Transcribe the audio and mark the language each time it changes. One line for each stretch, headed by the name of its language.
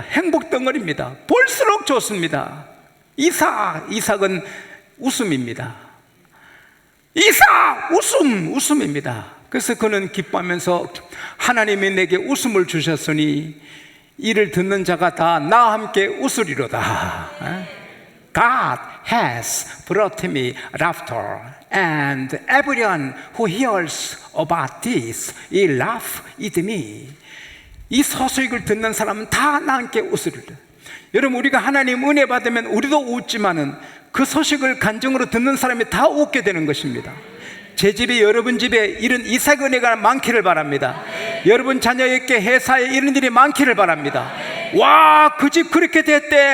Korean: 행복 덩어리입니다. 볼수록 좋습니다. 이삭은 웃음입니다. 이삭 웃음입니다. 그래서 그는 기뻐하면서 하나님이 내게 웃음을 주셨으니 이를 듣는 자가 다 나와 함께 웃으리로다.
English: God has brought me laughter, and everyone who hears about this will laugh with me.
Korean: 이 소식을 듣는 사람은 다 나와 함께 웃으리라. 여러분 우리가 하나님 은혜 받으면 우리도 웃지만은 그 소식을 간증으로 듣는 사람이 다 웃게 되는 것입니다. 제 집에 여러분 집에 이런 이삭 은혜가 많기를 바랍니다. 여러분 자녀에게 회사에 이런 일이 많기를 바랍니다. 와, 그 집 그렇게 됐대.